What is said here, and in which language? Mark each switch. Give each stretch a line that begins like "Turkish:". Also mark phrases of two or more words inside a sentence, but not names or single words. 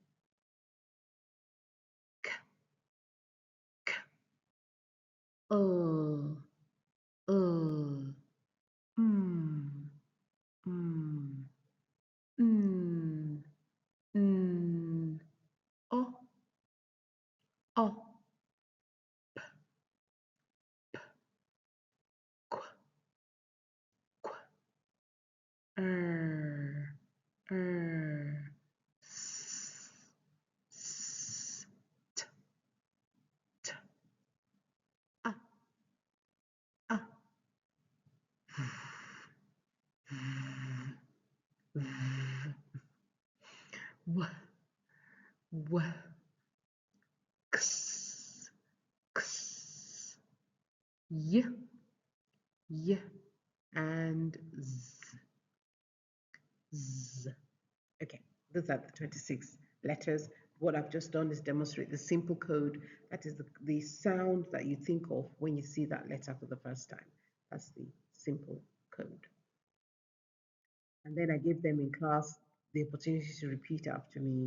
English: k, k, mm, mm, mm, mm, o, o, qu, qu, er, s, s, t, t, a, a, v, w, w, x, x, y, y, and z, z. Okay, those are the 26 letters. What I've just done is demonstrate the simple code. That is the sound that you think of when you see that letter for the first time. That's the simple code. And then I give them in class the opportunity to repeat after me.